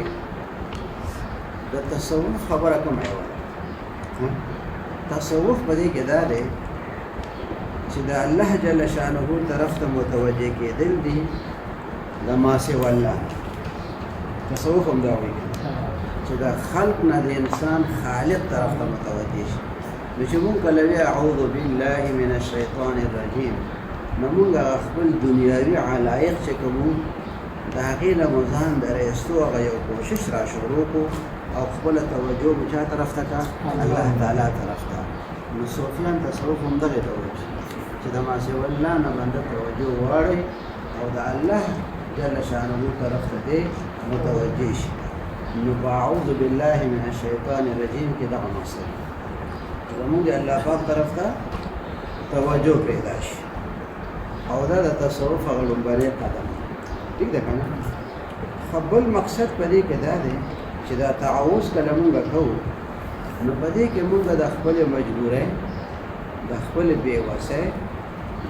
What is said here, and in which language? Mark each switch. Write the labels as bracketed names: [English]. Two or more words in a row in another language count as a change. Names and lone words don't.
[Pashto] د تصوف خبره کوم ایوه تصوف په دې کې دا دی چې د [Arabic] الله جل شانه [Pashto] طرف ته متوجه کېدل دي د [Arabic] ما سوى الله [Pashto] تصوف هم دا وایي چې د خلق نه د انسان خالق طرف ته متوجه شي نو چې مونږ کله وی [Arabic] اعوذ بالله من الشیطان الرجیم [Pashto] نو مونږ خپل دنیاوي علایق چې کوم د هغې نه مو ځان درایستو هغه یو کوشش را شروع کړو او خپل توجه مو چا طرف ته کړه [Arabic] الله تعالی [Pashto] طرف ته نو صوفیان تصوف هم دغې ته وایي چې د [Arabic] ما سوى الله [Pashto] نه بنده توجه واړوي او د [Arabic] الله جل شانه [Pashto] طرف ته دې متوجه شي نو [Arabic] اعوذ بالله من الشیطان الرجیم [Pashto] کې دغه مقصد چې موږ الله پاک طرف ته توجه پیدا شي او دا د تصوف هغه لومړی قدم ٹھیک ده کنه خپل مقصد په دې کې دا دی چې دا تعوذ کله موږ کوو نو په دې کې موږ د خپل مجبورۍ د خپل بېوسۍ د